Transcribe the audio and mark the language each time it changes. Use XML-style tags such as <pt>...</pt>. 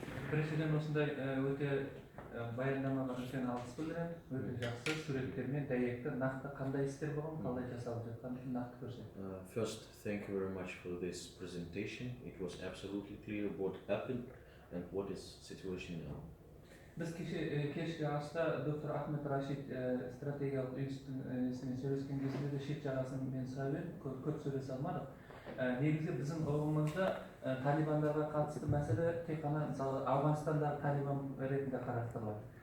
<kk>Біріншіден осындай өте баяндамаға үлкен алғыс білдіремін. Өте жақсы суреттермен дәйекті нақты қандай істер болған, қалай жасалып жатқанын нақты көрсетті.</kk> <en>First, thank you very much for this presentation. It was absolutely clear what happened and what is situation now.</en> <kk>Біз кешкі аста доктор Ахмет Рашид стратегиялық институтының сөйлескен кезінде де шет жағасын мен сұрап едім, көп сөйлесе алмадық. негізі біздің ұғымымызда талибандарға қатысты мәселе тек қана мысалы Ауғанстандағы талибан ретінде қарастырылады.</kk>